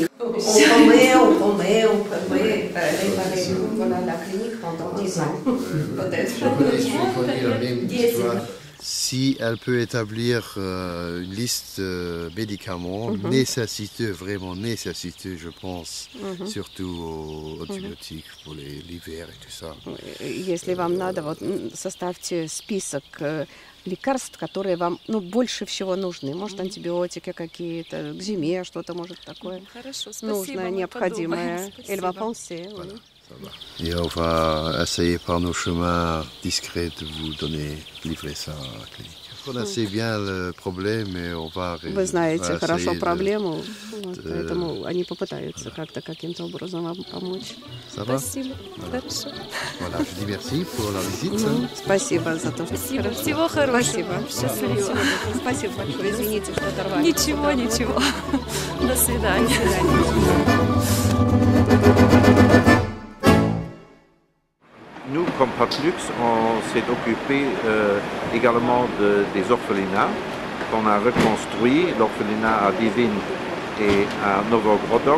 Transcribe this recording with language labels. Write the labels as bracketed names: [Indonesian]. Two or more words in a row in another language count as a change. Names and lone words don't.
[French] On promet réparer voilà, la clinique pendant 10 ans, peut-être. Je connais la même histoire. Si elle peut établir une liste de médicaments nécessiteux, vraiment nécessiteux, je pense, surtout aux antibiotiques pour l'hiver et tout ça. [Russian] Если вам надо, вот составьте список лекарств, которые вам больше всего нужны. Может, антибиотики какие-то, к зиме что-то может такое. Хорошо, спасибо. Нужное, необходимое. [French] Elle va penser. Voilà, ça va. Et on va essayer par nos chemins discrets de vous livrer ça à la clinique. On connaissez bien le problème, et on va... [Russian] Вы знаете хорошо проблему, вот, поэтому они попытаются как-то каким-то образом вам помочь. [French] Ça va? [Russian] Спасибо. Хорошо. [French] Voilà, je dis merci pour la visite. [Russian] Спасибо за то, что... Спасибо. Всего хорошего. Спасибо. Счастливо. Спасибо большое. Извините, что оторвали. Ничего, ничего. До свидания. [French] Nous, comme Patlux, on s'est occupé également des orphelinats qu'on a reconstruit, l'orphelinat à Divin et à Novogrodok.